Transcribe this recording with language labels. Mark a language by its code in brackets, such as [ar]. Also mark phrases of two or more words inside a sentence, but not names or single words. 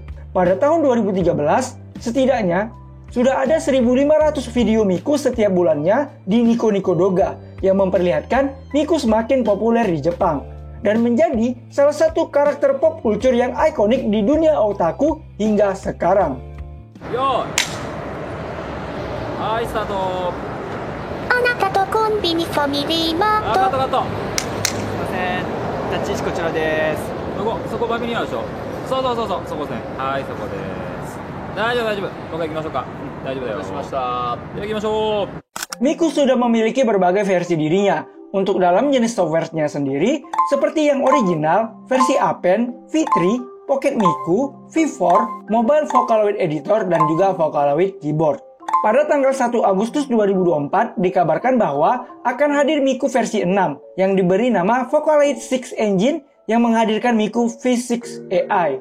[id] Pada tahun 2013, setidaknya sudah ada 1.500 video Miku setiap bulannya di Nico Nico Doga yang memperlihatkan Miku semakin populer di Jepang dan menjadi salah satu karakter [en] pop culture [id] yang ikonik di dunia otaku hingga sekarang. [ja] Yo. Hai, start. あなたとコンビニファミリーマート。カットカット。すいません。立ち位置こちらです。そこファミリーあるでしょ。そうそこですね。はい、そこです。大丈夫。僕行きましょうか。大丈夫だよ。しました。行きましょう。 [id] Miku sudah memiliki berbagai versi dirinya. Untuk dalam jenis software-nya sendiri, seperti yang original, versi Apen, V3, Pocket Miku, V4, Mobile Vocaloid Editor, dan juga Vocaloid Keyboard. Pada tanggal 1 Agustus 2024, dikabarkan bahwa akan hadir Miku versi 6, yang diberi nama Vocaloid 6 Engine yang menghadirkan Miku V6 AI.